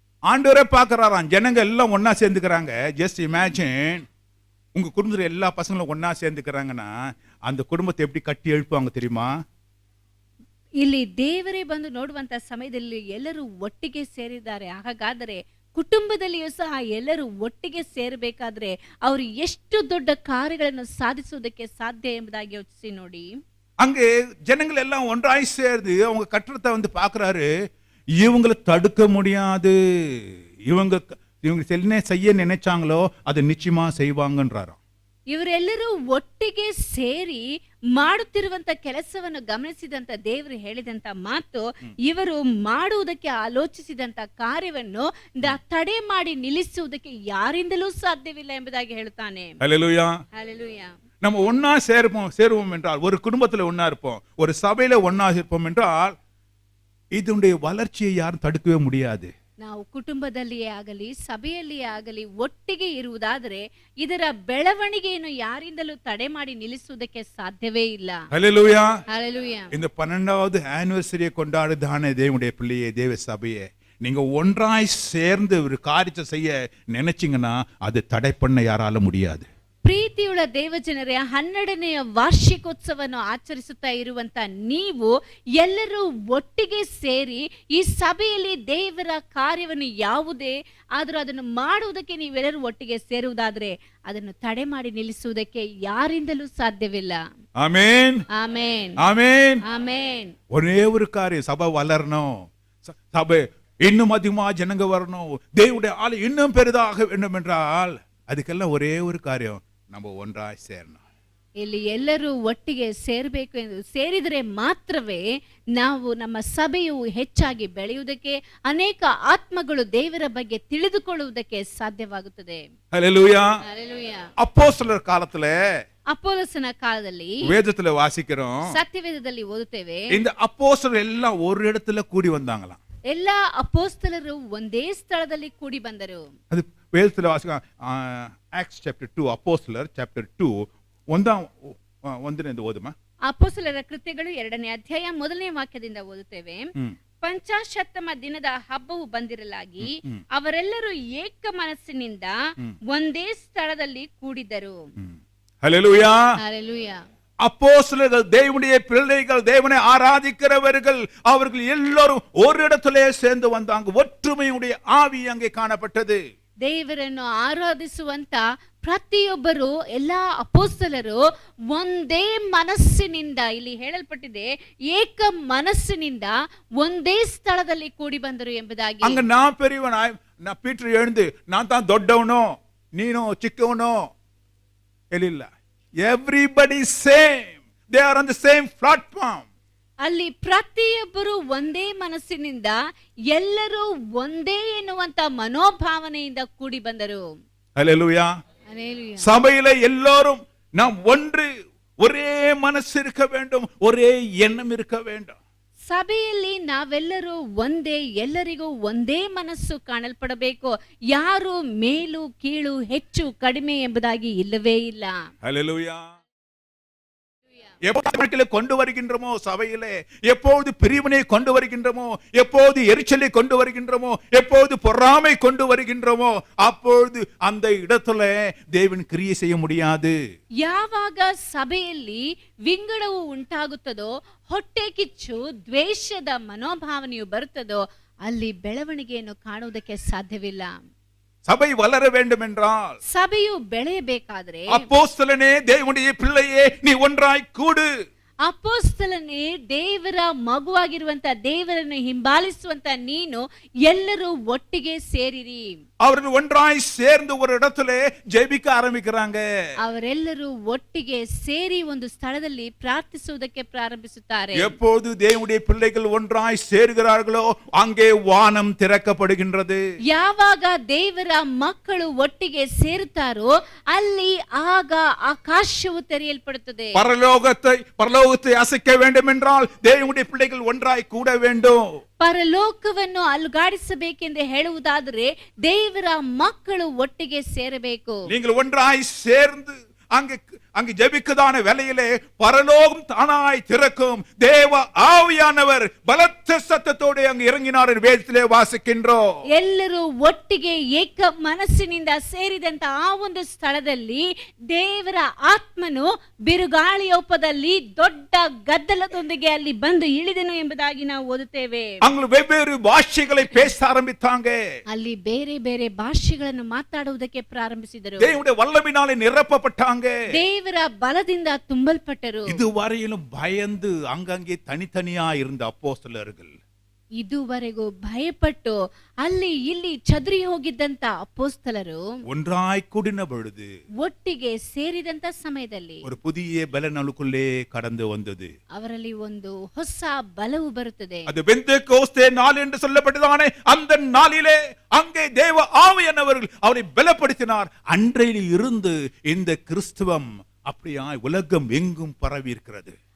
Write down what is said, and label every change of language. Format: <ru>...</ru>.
<ta>ஆண்டவரே பார்க்கறாராம், ஜனங்க எல்லாம் ஒன்னா சேர்ந்துக்கிறாங்க.</ta> <en>just imagine,</en> <ta>உங்க குடும்பத்துல எல்லா பசங்களும் ஒன்னா சேர்ந்துக்கிறாங்கன்னா அந்த குடும்பத்தை எப்படி கட்டி எழுப்புவாங்க தெரியுமா?</ta> <kn>ಇಲ್ಲಿ ದೇವರೇ ಬಂದು ನೋಡುವಂತ ಸಮಯದಲ್ಲಿ ಎಲ್ಲರೂ ಒಟ್ಟಿಗೆ ಸೇರಿದ್ದಾರೆ. ಹಾಗಾದರೆ ಕುಟುಂಬದಲ್ಲಿಯೂ ಸಹ ಎಲ್ಲರೂ ಒಟ್ಟಿಗೆ ಸೇರಬೇಕಾದ್ರೆ ಅವರು ಎಷ್ಟು ದೊಡ್ಡ ಕಾರ್ಯಗಳನ್ನು ಸಾಧಿಸುವುದಕ್ಕೆ ಸಾಧ್ಯ ಎಂಬುದಾಗಿ ಯೋಚಿಸಿ ನೋಡಿ.</kn> <ta>அங்கே ஜனங்கள் எல்லாம் ஒன்றாய் சேர்ந்து அவங்க கட்டடத்தை வந்து பார்க்கறாரு. இவங்களை தடுக்க முடியாது, இவங்க என்ன செய்ய நினைச்சாங்களோ அதை நிச்சயமா செய்வாங்கன்றாராம்.</ta> <kn>ಇವರೆಲ್ಲರೂ ಒಟ್ಟಿಗೆ ಸೇರಿ ಮಾಡುತ್ತಿರುವಂತ ಕೆಲಸವನ್ನು ಗಮನಿಸಿದಂತ ದೇವರು ಹೇಳಿದಂತ ಮಾತು, ಇವರು ಮಾಡುವುದಕ್ಕೆ ಆಲೋಚಿಸಿದಂತ ಕಾರ್ಯವನ್ನು ತಡೆ ಮಾಡಿ ನಿಲ್ಲಿಸುವುದಕ್ಕೆ ಯಾರಿಂದಲೂ ಸಾಧ್ಯವಿಲ್ಲ ಎಂಬುದಾಗಿ ಹೇಳುತ್ತಾನೆ.</kn> <ta>ஹல்லேலூயா, ஹல்லேலூயா. நம்ம ஒன்னா சேருவோம் என்றால், ஒரு குடும்பத்துல ஒன்னா இருப்போம், ஒரு சபையில ஒன்னா இருப்போம் என்றால் இதனுடைய வளர்ச்சியை யாரும் தடுக்கவே முடியாது.</ta> <kn>ನಾವು ಕುಟುಂಬದಲ್ಲಿಯೇ ಆಗಲಿ ಸಭೆಯಲ್ಲಿಯೇ ಆಗಲಿ ಒಟ್ಟಿಗೆ ಇರುವುದಾದರೆ ಇದರ ಬೆಳವಣಿಗೆಯನ್ನು ಯಾರಿಂದಲೂ ತಡೆ ಮಾಡಿ ನಿಲ್ಲಿಸುವುದಕ್ಕೆ ಸಾಧ್ಯವೇ ಇಲ್ಲ.</kn> <ta>ஹல்லேலூயா, ஹல்லேலூயா. இந்த 12வது ஆனிவர்சரியை கொண்டாடுதானே தேவனுடைய பிள்ளையே, தேவ சபையே, நீங்க ஒன்றாய் சேர்ந்து ஒரு காரியத்தை செய்ய நினைச்சீங்கன்னா அது தடை பண்ண யாரால முடியாது.</ta> <kn>ಪ್ರೀತಿಯುಳ್ಳ ದೇವಜನರೇ, 12ನೇ ವಾರ್ಷಿಕೋತ್ಸವವನ್ನು ಆಚರಿಸುತ್ತಾ ಇರುವಂತ ನೀವು ಎಲ್ಲರೂ ಒಟ್ಟಿಗೆ ಸೇರಿ ಈ ಸಭೆಯಲ್ಲಿ ದೇವರ ಕಾರ್ಯವನ್ನು ಯಾವುದೇ ಆದರೂ ಅದನ್ನು ಮಾಡುವುದಕ್ಕೆ ನೀವೆಲ್ಲರೂ ಒಟ್ಟಿಗೆ ಸೇರುವುದಾದ್ರೆ ಅದನ್ನು ತಡೆ ಮಾಡಿ ನಿಲ್ಲಿಸುವುದಕ್ಕೆ ಯಾರಿಂದಲೂ ಸಾಧ್ಯವಿಲ್ಲ.</kn> <ta>ஆமென்,</ta> <kn>ಆಮೆನ್,</kn> <ta>ஆமென்,</ta> <kn>ಆಮೆನ್.</kn> <ta>ஒரே ஒரு காரியம், சபை வளரணும், சபை இன்னும் அதிகமா ஜனங்க வரணும், தேவனுடைய ஆளு இன்னும் பெரிதாக வேண்டும் என்றால் அதுக்கெல்லாம் ஒரே ஒரு காரியம், நம்ம ஒன்றாய் சேரணும்.</ta> <kn>ಇಲ್ಲಿ ಎಲ್ಲರೂ ಒಟ್ಟಿಗೆ ಸೇರಬೇಕು ಎಂದು ಸೇರಿದರೆ ಮಾತ್ರವೇ ನಾವು ನಮ್ಮ ಸಭೆಯು ಹೆಚ್ಚಾಗಿ ಬೆಳೆಯುವುದಕ್ಕೆ, ಅನೇಕ ಆತ್ಮಗಳು ದೇವರ ಬಗ್ಗೆ ತಿಳಿದುಕೊಳ್ಳುವುದಕ್ಕೆ ಸಾಧ್ಯವಾಗುತ್ತದೆ.</kn> <ta>ஹல்லேலூயா. ஹல்லேலூயா. அப்போஸ்தலர் காலத்துல</ta> <kn>ಅಪೊಲ್ಲೋಸನ ಕಾಲದಲ್ಲಿ</kn> <ta>வேதத்துல வாசிக்கிறோம்,</ta> <kn>ಸತ್ಯವೇದದಲ್ಲಿ ಓದುತ್ತೇವೆ,</kn> <ta>இந்த அப்போஸ்தலர் எல்லாம் ஒரு இடத்துல கூடி வந்தாங்களாம்.</ta> <kn>ಎಲ್ಲಾ ಅಪೊಸ್ತಲರು ಒಂದೇ ಸ್ಥಳದಲ್ಲಿ ಕೂಡಿ ಬಂದರು.</kn> <ta>அது வேதத்துல வாசிக்கிறோம். ஆக்ட்ஸ் சாப்டர் 2, அப்போஸ்தலர் சாப்டர் 2</ta> <kn>ಒಂದರಿಂದ ಓದಮ್ಮ. ಅಪೊಸ್ತಲರ ಕೃತ್ಯಗಳು 2ನೇ ಅಧ್ಯಾಯ 1ನೇ ವಾಕ್ಯದಿಂದ ಓದುತ್ತೇವೆ. ಪಂಚಾಶತ್ತಮ ದಿನದ ಹಬ್ಬವು ಬಂದಿರಲಾಗಿ ಅವರೆಲ್ಲರೂ ಏಕ ಮನಸ್ಸಿನಿಂದ ಒಂದೇ ಸ್ಥಳದಲ್ಲಿ ಕೂಡಿದರು.</kn> <ta>ஹல்லேலூயா. ஹல்லேலூயா. அப்போஸ்தலர்கள் தேவனுடைய பிள்ளைகள், தேவனை ஆராதிக்கிறவர்கள், அவர்கள் எல்லாரும் ஒரு இடத்திலே சேர்ந்து வந்தாங்க. ஒற்றுமையுடைய ஆவி அங்கே காணப்பட்டது.</ta> <kn>ದೇವರನ್ನು ಆರಾಧಿಸುವಂತ ಪ್ರತಿಯೊಬ್ಬರು, ಎಲ್ಲಾ ಅಪೊಸ್ತಲರು ಒಂದೇ ಮನಸ್ಸಿನಿಂದ, ಇಲ್ಲಿ ಹೇಳಲ್ಪಟ್ಟಿದೆ ಏಕ ಮನಸ್ಸಿನಿಂದ ಒಂದೇ ಸ್ಥಳದಲ್ಲಿ ಕೂಡಿ ಬಂದರು ಎಂಬುದಾಗಿ.</kn> <ta>அங்க நான் பெரியவன், பீட்டர் எழுந்து நான் தான்</ta> <kn>ದೊಡ್ಡವನು ನೀನು ಚಿಕ್ಕವನು ಇಲ್ಲ,</kn> <en>Everybody same, they are on the same platform.</en> <kn>ಅಲ್ಲಿ ಪ್ರತಿಯೊಬ್ಬರು ಒಂದೇ ಮನಸ್ಸಿನಿಂದ, ಎಲ್ಲರೂ ಒಂದೇ ಎನ್ನುವಂತ ಮನೋಭಾವನೆಯಿಂದ ಕೂಡಿ ಬಂದರು.</kn> <ta>ஹல்லேலூயா. ஹல்லேலூயா. சபையில எல்லாரும் நாம் ஒன்று, ஒரே மனசு இருக்க வேண்டும், ஒரே எண்ணம் இருக்க வேண்டும்.</ta> <kn>ಸಭೆಯಲ್ಲಿ ನಾವೆಲ್ಲರೂ ಒಂದೇ, ಎಲ್ಲರಿಗೂ ಒಂದೇ ಮನಸ್ಸು ಕಾಣಲ್ಪಡಬೇಕು. ಯಾರು ಮೇಲು ಕೀಳು, ಹೆಚ್ಚು ಕಡಿಮೆ ಎಂಬುದಾಗಿ ಇಲ್ಲವೇ ಇಲ್ಲ.</kn> <ta>ஹல்லேலூயா. எப்போது கொண்டு வருகின்றோமோ சபையிலே, எப்போது பிரிவினை கொண்டு வருகின்றோமோ, எப்போது எரிச்சலை கொண்டு வருகின்றோமோ, எப்போது பொறாமை கொண்டு வருகின்றோமோ, அப்பொழுது அந்த இடத்துல தேவன் கிரியை செய்ய முடியாது.</ta> <kn>ಯಾವಾಗ ಸಭೆಯಲ್ಲಿ ವಿಂಗಡವು ಉಂಟಾಗುತ್ತದೋ, ಹೊಟ್ಟೆ ಕಿಚ್ಚು, ದ್ವೇಷದ ಮನೋಭಾವನೆಯು ಬರುತ್ತದೋ, ಅಲ್ಲಿ ಬೆಳವಣಿಗೆಯನ್ನು ಕಾಣುವುದಕ್ಕೆ ಸಾಧ್ಯವಿಲ್ಲ.</kn> <ta>சபை வளர வேண்டும் என்றால்,</ta> <kn>ಸಭೆಯು ಬೆಳೆಯಬೇಕಾದ್ರೆ,</kn> <ta>அப்போஸ்தலனே தேவனுடைய பிள்ளையே நீ ஒன்றாய் கூடு.</ta> <kn>ಅಪೊಸ್ತಲನೇ, ದೇವರ ಮಗುವಾಗಿರುವಂತ, ದೇವರನ್ನು ಹಿಂಬಾಲಿಸುವಂತ ನೀನು ಎಲ್ಲರೂ ಒಟ್ಟಿಗೆ ಸೇರಿರಿ.</kn> <ta>அவர்கள் ஒன்றாய் சேர்ந்து ஒரு இடத்துல ஜெபிக்க ஆரம்பிக்கிறாங்க.</ta> <kn>ಅವರೆಲ್ಲರೂ ಒಟ್ಟಿಗೆ ಸೇರಿ ಒಂದು ಸ್ಥಳದಲ್ಲಿ ಪ್ರಾರ್ಥಿಸುವುದಕ್ಕೆ ಪ್ರಾರಂಭಿಸುತ್ತಾರೆ.</kn> <ta>எப்போது தேவனுடைய பிள்ளைகள் ஒன்றாய் சேருகிறார்களோ அங்கே வானம் திறக்கப்படுகின்றது.</ta> <kn>ಯಾವಾಗ ದೇವರ ಮಕ್ಕಳು ಒಟ್ಟಿಗೆ ಸೇರುತ್ತಾರೋ ಅಲ್ಲಿ ಆಗ ಆಕಾಶವು ತೆರೆಯಲ್ಪಡುತ್ತದೆ.</kn> <ta>பரலோகத்தை அசைக்க வேண்டும் என்றால் தேவனுடைய பிள்ளைகள் ஒன்றாய் கூட வேண்டும்.</ta> <kn>ಪರಲೋಕವನ್ನು ಅಲುಗಾಡಿಸಬೇಕೆಂದು ಹೇಳುವುದಾದರೆ ದೇವರ ಮಕ್ಕಳು ಒಟ್ಟಿಗೆ ಸೇರಬೇಕು.</kn> <ta>நீங்கள் ஒன்றாய் சேர்ந்து அங்கு ஜெபிக்கதான வேளையிலே பரலோகம் தானாய் திறக்கும். தேவ ஆவியானவர் பலத்த சத்தத்தோடு அங்கு இறங்கினார் என்று வேதத்திலே வாசிக்கின்றோம்.</ta> <kn>ಎಲ್ಲರೂ ಒಟ್ಟಿಗೆ ಏಕ ಮನಸ್ಸಿನಿಂದ ಸೇರಿದಂತ ಆ ಒಂದು ಸ್ಥಳದಲ್ಲಿ ದೇವರ ಆತ್ಮನು ಬಿರುಗಾಳಿಯೋಪದಲ್ಲಿ ದೊಡ್ಡ ಗದ್ದಲದೊಂದಿಗೆ ಅಲ್ಲಿ ಬಂದು ಇಳಿದನು ಎಂಬುದಾಗಿ ನಾವು ಓದುತ್ತೇವೆ.</kn> <ta>அங்கு வெவ்வேறு பாஷைகளை பேச ஆரம்பித்தாங்க.</ta> <kn>ಅಲ್ಲಿ ಬೇರೆ ಬೇರೆ ಭಾಷೆಗಳನ್ನು ಮಾತಾಡುವುದಕ್ಕೆ ಪ್ರಾರಂಭಿಸಿದರು.</kn> <ta>தேவனுடைய வல்லமையினாலே நிரப்பப்பட்டாங்க.</ta> <kn>ದೇವರ ಬಲದಿಂದ ತುಂಬಲ್ಪಟ್ಟರು.</kn> <ta>இதுவரையிலும் பயந்து அங்கங்கே தனித்தனியா இருந்த அப்போஸ்தலர்கள்</ta> <kn>ಇದುವರೆಗೂ ಭಯಪಟ್ಟು ಅಲ್ಲಿ ಇಲ್ಲಿ ಚದುರಿ ಹೋಗಿದ್ದಂತ ಅಪೊಸ್ತಲರು</kn> <ta>ஒன்றாய் கூடின பொழுது,</ta> <kn>ಒಟ್ಟಿಗೆ ಸೇರಿದಂತ ಸಮಯದಲ್ಲಿ</kn> <ta>ஒரு புதிய பலனுக்குள்ளே கடந்து வந்தது.</ta> <kn>ಅವರಲ್ಲಿ ಒಂದು ಹೊಸ ಬಲವು ಬರುತ್ತದೆ.</kn> <ta>அது பெந்தேகோஸ்தே நாள் என்று சொல்லப்பட்டதானே, அந்த நாளிலே அங்கே தேவ ஆவியானவர்கள் அவரை பலப்படுத்தினார். அன்றையில் இருந்து இந்த கிறிஸ்துவம் அப்படியாய் உலகம் எங்கும் பரவி இருக்கிறது.</ta>